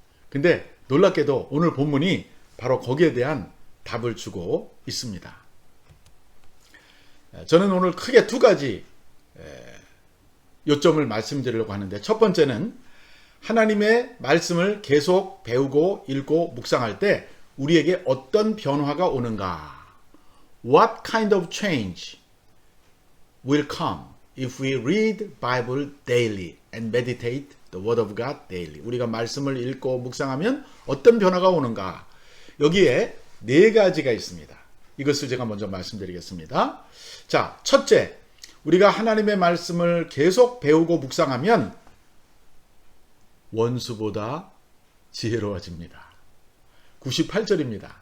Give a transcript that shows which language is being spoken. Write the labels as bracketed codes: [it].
[ko] 근데 놀랍게도 오늘 본문이 바로 거기에 대한 답을 주고 있습니다. 저는 오늘 크게 두 가지 요점을 말씀드리려고 하는데, 첫 번째는 하나님의 말씀을 계속 배우고 읽고 묵상할 때 우리에게 어떤 변화가 오는가? [en] What kind of change will come if we read Bible daily and meditate the Word of God daily? [ko] 우리가 말씀을 읽고 묵상하면 어떤 변화가 오는가? 여기에 네 가지가 있습니다. 이것을 제가 먼저 말씀드리겠습니다. 자, 첫째, 우리가 하나님의 말씀을 계속 배우고 묵상하면 원수보다 지혜로워집니다. 98절입니다.